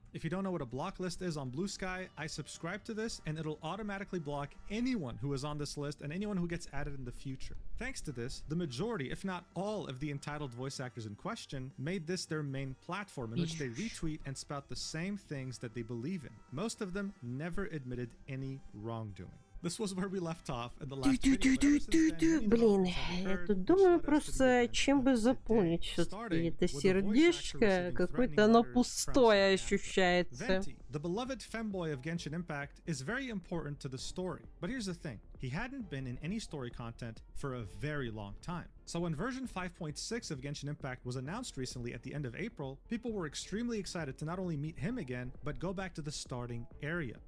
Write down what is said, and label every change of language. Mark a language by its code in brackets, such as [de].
[en] If you don't know what a block list is on Blue Sky, I subscribe to this and it'll automatically block anyone who is on this list and anyone who gets added in the future. Thanks to this, the majority, if not all, of the entitled voice actors in question made this their main platform in which they retweet and spout the same things that they believe in. Most of them never admitted any wrongdoing. This was where we left off in the last video. [ru] Блин, я тут думаю просто, чем бы заполнить все-таки это сердечко, какое-то оно пустое ощущается. [en] The beloved femboy of Genshin Impact is very important to the story. But here's the thing, he hadn't been in any story content for a very long time. So when version 5.6 of Genshin Impact was announced recently at the end of April, people were extremely excited to not only meet him again, but go back to the starting area.